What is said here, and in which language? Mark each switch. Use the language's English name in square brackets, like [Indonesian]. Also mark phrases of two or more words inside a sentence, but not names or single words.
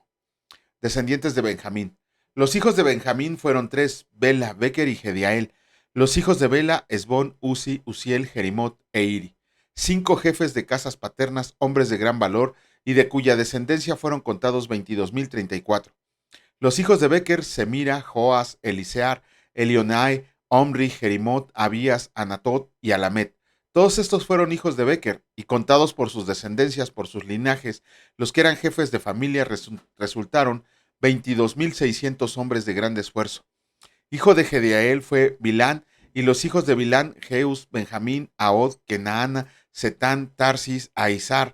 [Spanish] Descendientes de Benjamín. Los hijos de Benjamín fueron tres: Bela, Becher y Gediael. Los hijos de Bela, Esbón, Uzi, Uziel, Jerimot e Iri. 5 jefes de casas paternas, hombres de gran valor, y de cuya descendencia fueron contados 22,034. Los hijos de Becher, Semira, Joas, Elisear, Elionae, Omri, Jerimot, Abías, Anatot y Alamet. Todos estos fueron hijos de Becher, y contados por sus descendencias, por sus linajes, los que eran jefes de familia resultaron 22,600 hombres de gran esfuerzo. Hijo de Gediael fue Bilán, y los hijos de Bilán, Jeus, Benjamín, Ahod, Kenaana, Setán, Tarsis, Aizar.